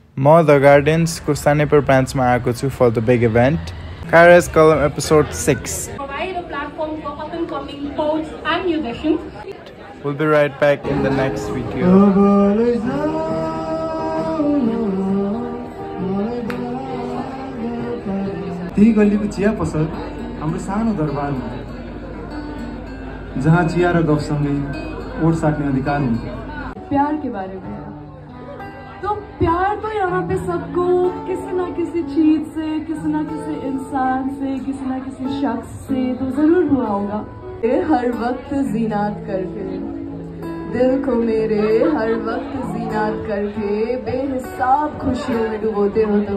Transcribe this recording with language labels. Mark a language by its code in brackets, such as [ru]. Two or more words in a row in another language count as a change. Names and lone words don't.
[ne] म द गार्डन्सको सानेपर ब्रान्चमा आएको छु [en] for the big event. Kairos Column episode 6. Provide a platform for up-and-coming poets and musicians. We'll be right back in the next video. [ne] त्यही गल्लीको चिया पसल हाम्रो सानो दरबारमा जहाँ चिया र गफसँगै ओट साट्ने अधिकार हुन्छ। [hi] प्यार के बारे में है तो प्यार तो यहाँ पे सबको किसी ना किसी चीज से, किसी ना किसी इंसान से, किसी ना किसी शख्स से तो जरूर हुआ होगा। हर वक्त ज़ीनात करके दिल को मेरे हर वक्त ज़ीनात करके बेहिसाब खुशियों में डुबोते हो तुम।